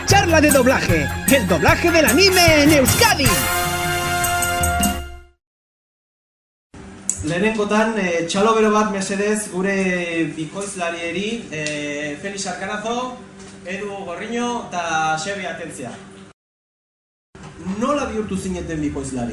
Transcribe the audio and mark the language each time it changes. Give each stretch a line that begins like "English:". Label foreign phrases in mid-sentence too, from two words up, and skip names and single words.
Spanish: charla de doblaje, el doblaje del anime en Euskadi.
Basque: Lehenengotan, txalo bero bat mesedez gure bikoizlarieri, Felix Arkanazo, Edu Gorriño eta Xebi Atentzia. Nola bihurtu zineten bikoizlari?